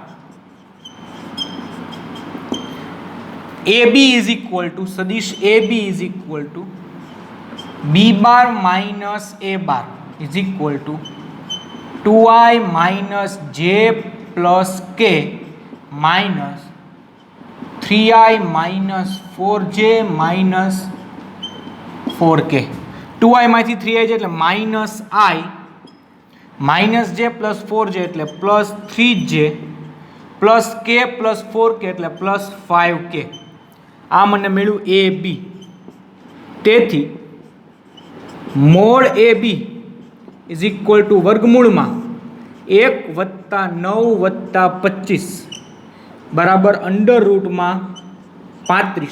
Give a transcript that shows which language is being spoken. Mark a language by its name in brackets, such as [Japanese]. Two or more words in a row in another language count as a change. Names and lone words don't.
[Gujarati] AB = સદીશ AB = B બાર માઇનસ A બાર = 2i - j + k માઇનસ 3i - 4j - 4k. 2i માંથી 3i એટલે -i - j + 4j એટલે +3j + k + 4k એટલે +5k. આ મને મળ્યું AB. તેથી મોડ AB = વર્ગમૂળમાં 1 + 9 + 25 બરાબર √35.